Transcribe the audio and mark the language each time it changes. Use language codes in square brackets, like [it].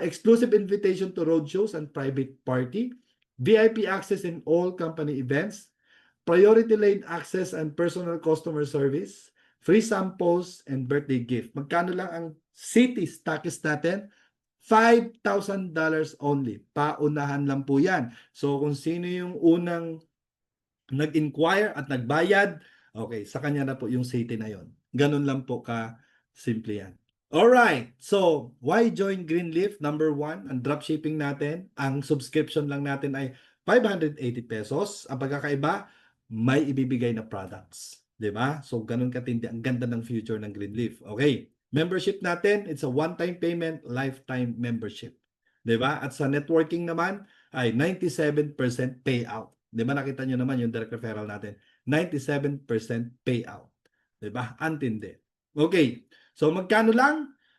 [en] Exclusive invitation to roadshows and private party, VIP access in all company events, priority lane access and personal customer service, free samples and birthday gift. [tl] Magkano lang ang city stockist natin? $5,000 only. Paunahan lang po yan. So kung sino yung unang nag-inquire at nagbayad, okay, sa kanya na po yung city na yon. Ganun lang po ka simple yan. [en] Alright, so why join Greenleaf? [tl] Number 1, ang dropshipping natin, ang subscription lang natin ay 580 pesos. Ang pagkakaiba, may ibibigay na products. 'Di ba? So ganun katindi. Ang ganda ng future ng Greenleaf. Okay. [en] Membership natin, it's a one-time payment, lifetime membership. [tl] 'Di ba? At sa networking naman ay 97% payout. 'Di ba? Nakita niyo naman yung direct referral natin. 97% payout. 'Di ba? Antindi. Okay. So magkano lang?